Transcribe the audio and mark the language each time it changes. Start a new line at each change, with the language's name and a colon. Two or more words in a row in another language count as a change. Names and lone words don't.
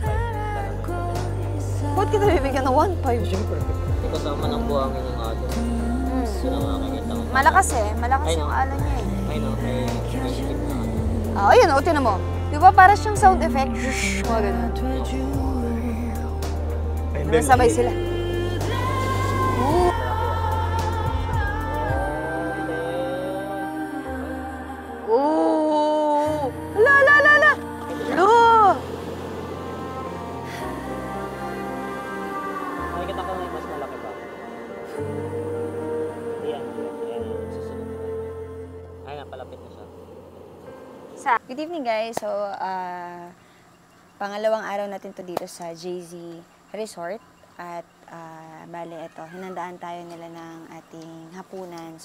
Filipino: Ba't kita bibigyan ng 1.5? Siyempre. Hindi kasama ng buhangin yung alon. Yun ang makakita ko. Malakas eh. Malakas Ay, no. yung alon niya eh. Ay, no. May skip na alon. Ah, ayun, o, tinan mo. Di ba para siyang sound effect? Shhh, mga ganun. Nasabay sila. Oh! La la la la! Lo! Ayan, ayan, susunod. Ayan, palapit na siya.
English: Good evening guys.
Filipino: So, pangalawang araw natin to dito sa JZ Resort. At bale, ito, hinandaan tayo nila ng ating hapunan.